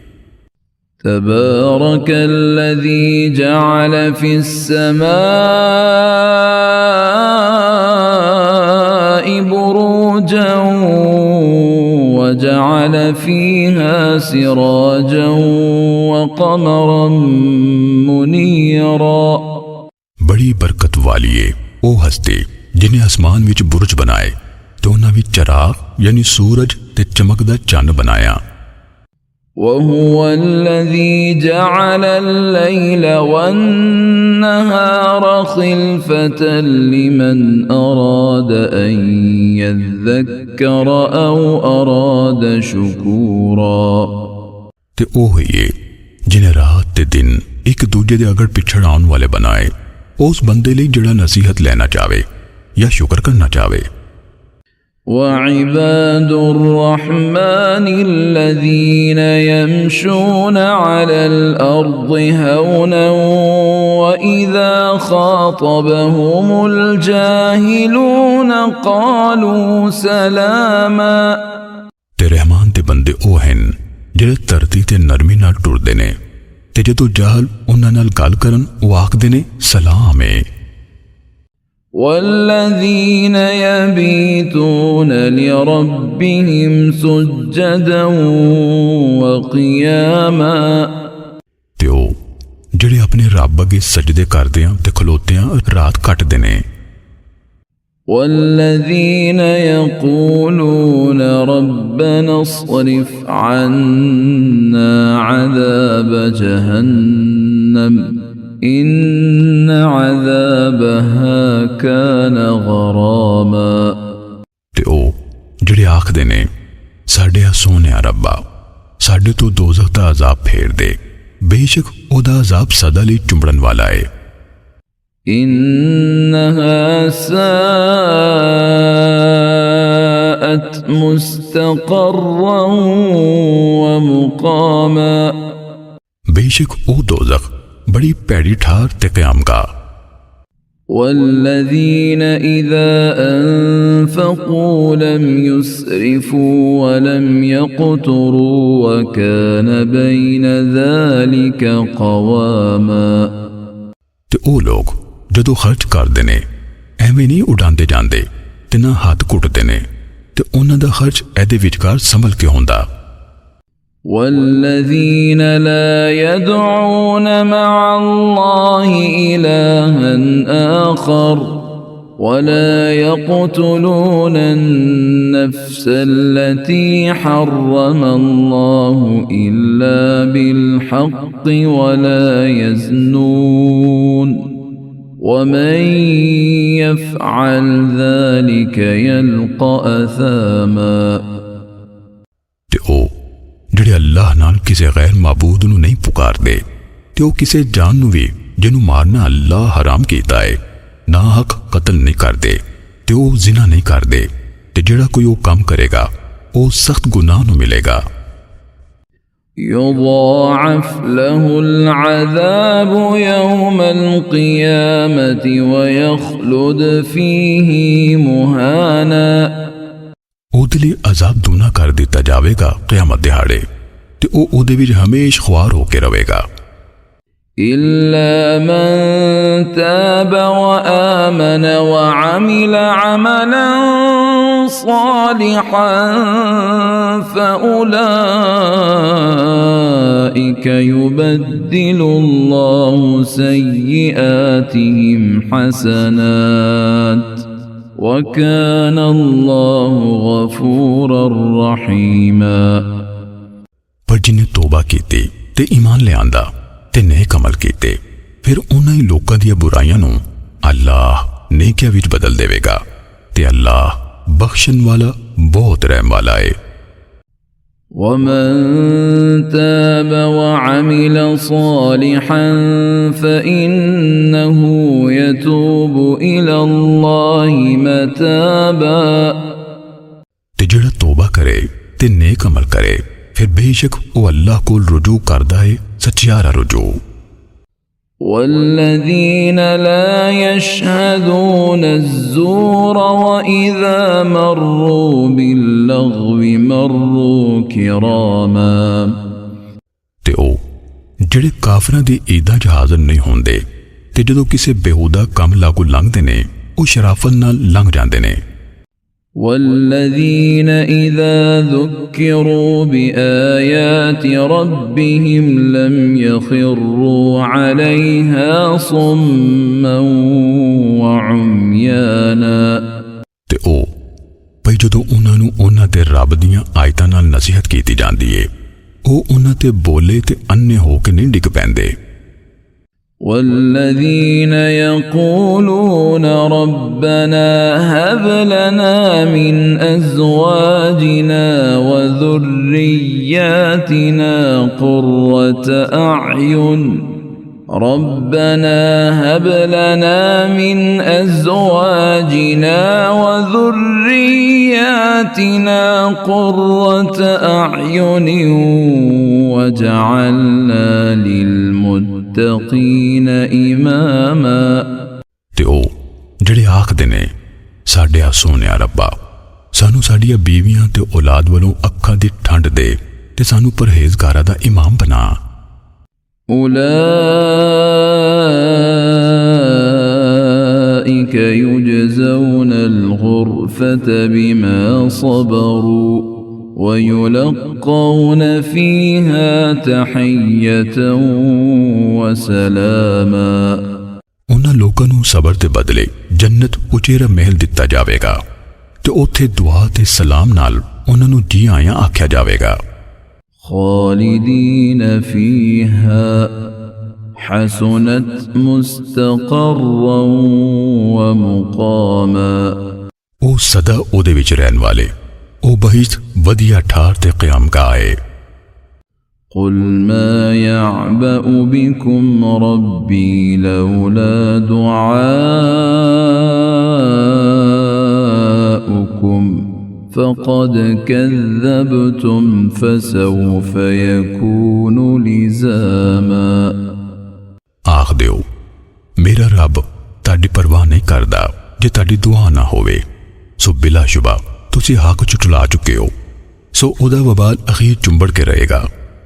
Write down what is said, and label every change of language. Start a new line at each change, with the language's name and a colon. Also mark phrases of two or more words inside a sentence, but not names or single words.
Arabic: تبارك الذي جعل في السماء بروجا وجعل فيها سراجا وقمرا منيرا.
Punjabi: ਬੜੀ ਬਰਕਤ ਵਾਲੀ ਹੈ ਓ ਹਸਤੀ ਜਿਨ੍ਹੇਂ ਆਸਮਾਨ ਵਿਚ ਬੁਰਜ ਬਣਾਏ ਤੋ ਉਨ੍ਹਾਂ ਵਿਚ ਚਰਾਗ ਯਾਨੀ ਸੂਰਜ ਤੇ ਚਮਕਦਾ ਚੰਨ ਬਣਾਇਆ।
Arabic: وهو الذي جعل الليل والنهار خلفة لمن أراد أن يذكر أو أراد شكورا.
Punjabi: ਤੇ ਓ ਹੈ ਜਿਨ੍ਹੇਂ ਰਾਤ ਤੇ ਦਿਨ ਇਕ ਦੂਜੇ ਦੇ ਅਗੜ ਪਿਛੜ ਆਉਣ ਵਾਲੇ ਬਣਾਏ, ਉਸ ਬੰਦੇ ਲਈ ਜੜਾ ਨਸੀਹਤ ਲੈਣਾ ਚਾਹੇ ਯਾ ਸ਼ੁਕਰ ਕਰਨਾ ਚਾਹੇ।
Arabic: وعباد الرحمن الذين يمشون على الأرض هونا وإذا خاطبهم الجاهلون قالوا سلاما.
Punjabi: ਤੇ ਰਹਿਮਾਨ ਦੇ ਬੰਦੇ ਓ ਹਨ ਜਿਹੜੇ ਧਰਤੀ ਤੇ ਨਰਮੀ ਨਾਲ ਟੁਰਦੇ ਨੇ, ਤੇ ਜਦੋਂ ਜਾਹਲ ਉਨ੍ਹਾਂ ਨਾਲ ਗੱਲ ਕਰਨ ਓ ਆਖਦੇ ਨੇ ਸਲਾਮ ਹੈ।
Arabic: والذين يبيتون لربهم سجدا وقياما.
Punjabi: ਤੇ ਓ ਜਿਹੜੇ ਆਪਣੇ ਰੱਬ ਅੱਗੇ ਸਜਦੇ ਕਰਦਿਆਂ ਤੇ ਖਲੋਤਿਆਂ ਰਾਤ ਕੱਟਦੇ ਨੇ।
Arabic: والذين يقولون ربنا اصرف عنا عذاب جهنم إن عذابها كان غراما
Punjabi: ਤੇ ਓ ਜਿਹੜੇ ਆਖਦੇ ਨੇ ਸਾਡੇ ਸੋਹਣਿਆ ਰੱਬਾ ਸਾਡੇ ਤੋਂ ਦੋਜ਼ਖ ਦਾ ਅਜ਼ਾਬ ਫੇਰ ਦੇ ਬੇਸ਼ੱਕ ਉਹਦਾ ਅਜ਼ਾਬ ਸਦਾ ਲਈ ਚੁੰਬੜਨ ਵਾਲਾ ਹੈ
Arabic: إنها ساءت مستقرا ومقاما
Punjabi: ਬੇਸ਼ੱਕ ਓ ਦੋਜ਼ਖ ਬੜੀ ਪੈੜੀ ਠਾਰ ਤੇ ਕਯਾਮਗਾਹ
Arabic: والذين إذا أنفقوا لم يسرفوا ولم يقتروا وكان بين ذلك قواما
Punjabi: ਤੇ ਓ ਲੋਗ ਜਦੋਂ ਖਰਚ ਕਰਤੇ ਨੇ ਏਵੇਂ ਨਹੀਂ ਉੜਾਤੇ ਜਾਤੇ ਤੇ ਨਾ ਹਾਥ ਘੁਟਤੇ ਨੇ ਤੇ ਉਨ੍ਹਾਂ ਦਾ ਖਰਚ ਏਦੇ ਵਿਚਕਾਰ ਸੰਭਲ ਕੇ ਹੋਂਦਾ
Arabic: والذين لا يدعون مع الله إلها آخر ولا يقتلون النفس التي حرم الله إلا بالحق ولا يزنون ومن يفعل ذلك يلقى أثاما
Punjabi: ਤੇ ਓ ਜਿਹੜੇ ਅੱਲਾਹ ਨਾਲ ਕਿਸੇ ਗੈਰ ਮਾਬੂਦ ਨੂੰ ਨਹੀਂ ਪੁਕਾਰਦੇ ਤੇ ਉਹ ਕਿਸੇ ਜਾਨ ਨੂੰ ਵੀ ਜਿਹਨੂੰ ਮਾਰਨਾ ਅੱਲਾਹ ਹਰਾਮ ਕੀਤਾ ਹੈ ਨਾ ਹਕ ਕਤਲ ਨਹੀਂ ਕਰਦੇ ਤੇ ਉਹ ਜ਼ਿਨਾ ਨਹੀਂ ਕਰਦੇ ਤੇ ਜਿਹੜਾ ਕੋਈ ਉਹ ਕੰਮ ਕਰੇਗਾ ਉਹ ਸਖਤ ਗੁਨਾਹ ਨੂੰ ਮਿਲੇਗਾ
Arabic: يضاعف له العذاب يوم القيامة ويخلد فيه مهانا
Punjabi: ਉਹਦੇ ਲਈ ਅਜ਼ਾਬ ਦੂਨਾ ਕਰ ਦਿੱਤਾ ਜਾਵੇਗਾ ਕਿਆਮਤ ਦਿਹਾੜੇ ਤੇ ਉਹ ਉਹਦੇ ਵਿੱਚ ਹਮੇਸ਼ ਖੁਆਰ ਹੋ ਕੇ ਰਹੇਗਾ
Arabic: إلا من تاب وآمن وعمل عملا صالحا فأولئك يبدل الله سيئاتهم حسنات وكان الله غفورا رحيما
Punjabi: ਪਰ ਜਿਨ੍ਹੇਂ ਤੌਬਾ ਕੀਤੀ ਤੇ ਈਮਾਨ ਲਿਆਂਦਾ ਤੇ ਨੇਕ ਅਮਲ ਕੀਤੇ ਫਿਰ ਉਨ੍ਹਾਂ ਹੀ ਲੋਕਾਂ ਦੀ ਬੁਰਾਇਆਂ ਨੂੰ ਅੱਲਾਹ ਨੇਕੀਆਂ ਵਿਚ ਬਦਲ ਦੇਵੇਗਾ ਤੇ ਅੱਲਾਹ ਬਖਸ਼ਣ ਵਾਲਾ ਬਹੁਤ ਰਹਿਮ ਵਾਲਾ ਹੈ
Arabic: ومن تاب وعمل صالحا فإنه يتوب إلى الله متابا
Punjabi: ਤੇ ਜਿਹੜਾ ਤੌਬਾ ਕਰੇ ਤੇ ਨੇਕ ਅਮਲ ਕਰੇ ਫਿਰ ਬੇਸ਼ੱਕ ਵੋ ਅੱਲਾਹ ਕੋ ਰੁਜੂ ਕਰਦਾ ਹੈ ਸੱਚਿਆਰਾ ਰੁਜੂ
Arabic: والذين لا يشهدون الزور وإذا مروا باللغو مروا كراما
Punjabi: ਤੇ ਓ ਜਿਹੜੇ ਕਾਫਰਾਂ ਦੀ ਈਦਾਂ 'ਚ ਹਾਜ਼ਰ ਨਹੀਂ ਹੁੰਦੇ ਤੇ ਜਦੋਂ ਕਿਸੇ ਬੇਹੂਦਾ ਕੰਮ ਲਾਗੂ ਲੰਘਦੇ ਨੇ ਉਹ ਸ਼ਰਾਫਤ ਨਾਲ ਲੰਘ ਜਾਂਦੇ ਨੇ
Arabic: والذين إذا ذكروا بآيات ربهم لم يخروا عليها صما وعميانا
Punjabi: ਤੇ ਉਹ ਭਈ ਜਦੋਂ ਉਹਨਾਂ ਨੂੰ ਉਹਨਾਂ ਦੇ ਰੱਬ ਦੀਆਂ ਆਇਤਾਂ ਨਾਲ ਨਸੀਹਤ ਕੀਤੀ ਜਾਂਦੀ ਏ ਉਹ ਉਹਨਾਂ ਤੇ ਬੋਲੇ ਤੇ ਅੰਨੇ ਹੋ ਕੇ ਨਹੀਂ ਡਿੱਗ ਪੈਂਦੇ
Arabic: والذين يقولون ربنا هب لنا من أزواجنا وذرياتنا قرة أعين ربنا هب لنا من أزواجنا وذرياتنا قرة أعين وجعلنا للمتقين إماما
Punjabi: ਤੇ ਉਹ ਜਿਹੜੇ ਆਖਦੇ ਨੇ ਸਾਡੇ ਸੋਹਣਿਆ ਰੱਬਾ ਸਾਨੂੰ ਸਾਡੀਆਂ ਬੀਵੀਆਂ ਤੇ ਔਲਾਦ ਵੱਲੋਂ ਅੱਖਾਂ ਦੀ ਠੰਡ ਦੇ ਤੇ ਸਾਨੂੰ ਪਰਹੇਜ਼ਗਾਰਾਂ ਦਾ ਇਮਾਮ ਬਣਾ
Arabic: أولئك يجزون الغرفة بما صبروا ويلقون فيها تحية وسلاما
Punjabi: ਉਹਨਾਂ ਲੋਕਾਂ ਨੂੰ ਸਬਰ ਦੇ ਬਦਲੇ ਜੰਨਤ ਉਚੇਰਾ ਮਹਿਲ ਦਿੱਤਾ ਜਾਵੇਗਾ ਤੇ ਉੱਥੇ ਦੁਆ ਤੇ ਸਲਾਮ ਨਾਲ ਉਹਨਾਂ ਨੂੰ ਜੀ ਆਇਆਂ ਆਖਿਆ ਜਾਵੇਗਾ
Arabic: خالدين فيها حسنت مستقرا ومقاما
Punjabi: ਉਹ ਸਦਾ ਉਹਦੇ ਵਿੱਚ ਰਹਿਣ ਵਾਲੇ, ਉਹ ਬਹੁਤ ਵਧੀਆ ਠਾਰ ਤੇ ਕਿਆਮਗਾਹ ਹੈ।
Arabic: قل ما يعبأ بكم ربي لولا دعاؤكم فقد كذبتم فسوف يكون لزاما
Punjabi: ਆਖ ਦਿਓ, ਮੇਰਾ ਰੱਬ ਤੁਹਾਡੀ ਪਰਵਾਹ ਨਹੀਂ ਕਰਦਾ ਜੇ ਤੁਹਾਡੀ ਦੁਆ ਨਾ ਹੋਵੇ, ਸੋ ਬਿਲਾਸ਼ੁਬਾ ਤੁਸੀਂ ਹੱਕ ਝੁਠਲਾ ਚੁੱਕੇ ਹੋ, ਸੋ ਉਹਦਾ ਵਬਾਲ ਅਖੀਰ ਚੁੰਬੜ ਕੇ ਰਹੇਗਾ।